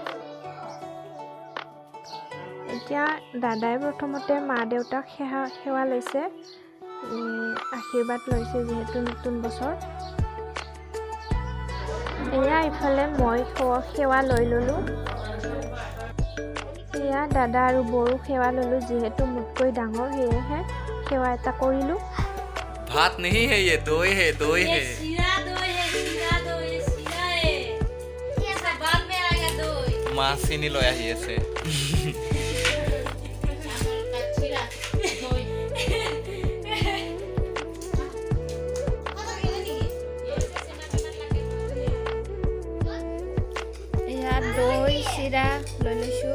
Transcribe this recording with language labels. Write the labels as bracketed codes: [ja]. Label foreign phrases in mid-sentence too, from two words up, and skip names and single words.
[as] এতিয়া দাদাই প্ৰথমতে মা দেউতাক সেৱা লৈছে, আশীৰ্বাদ লৈছে যিহেতু নতুন বছৰ। এয়া ইফালে মই সেৱা লৈ ল'লোঁ। এয়া দাদা আৰু বড়ো সেৱা ল'লোঁ, যিহেতু মোতকৈ ডাঙৰ সেয়েহে সেৱা এটা কৰিলোঁ। [hi] भात नहीं है, ये दही है, दही है। [as] माँ চিনি লৈ আহি আছে। এয়া দৈ চিৰা লৈ লৈছোঁ।